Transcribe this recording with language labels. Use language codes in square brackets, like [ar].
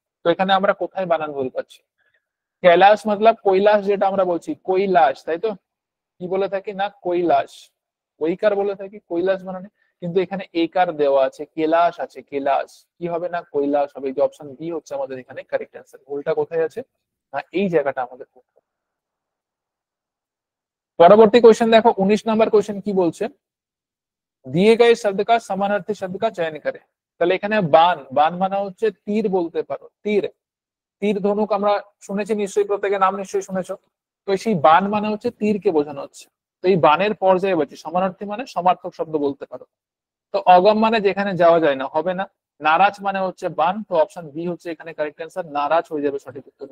[bn] তো এখানে আমরা কোথায় বানান ভুল পাচ্ছি, [hi] कैलाश मतलब [bn] কৈলাস, যেটা আমরা বলছি কৈলাস, তাই তো। কি বলে থাকি না, কৈলাস, ওইকার বলে থাকি কৈলাস বানানে, কিন্তু এখানে একার দেওয়া আছে, কেলাস আছে, কেলাস কি হবে না, কৈলাস হবে। যে অপশন বি হচ্ছে আমাদের এখানে কারেক্ট অ্যান্সার। ভুলটা কোথায় আছে না, এই জায়গাটা আমাদের। পরবর্তী কোশ্চেন দেখো 19 নাম্বার কোশ্চেন কি বলছে, [hi] दिए गए शब्द का समानार्थी शब्द का चयन करे। [bn] তাহলে এখানে বান, বান মানে হচ্ছে তীর বলতে পারো, তীর, তীর ধনুক আমরা শুনেছি নিশ্চয়ই, প্রত্যেকের নাম নিশ্চয়ই শুনেছো। তো সেই বান মানে হচ্ছে তীরকে বোঝানো হচ্ছে। তো এই বানের পর্যায়ে বলছি, সমানার্থী মানে সমার্থক শব্দ বলতে পারো। তো অগম মানে যেখানে যাওয়া যায় না, হবে না। নারাজ মানে হচ্ছে বান, তো অপশন বি হচ্ছে এখানে কারেক্ট অ্যান্সার, নারাজ হয়ে যাবে সঠিক উত্তর।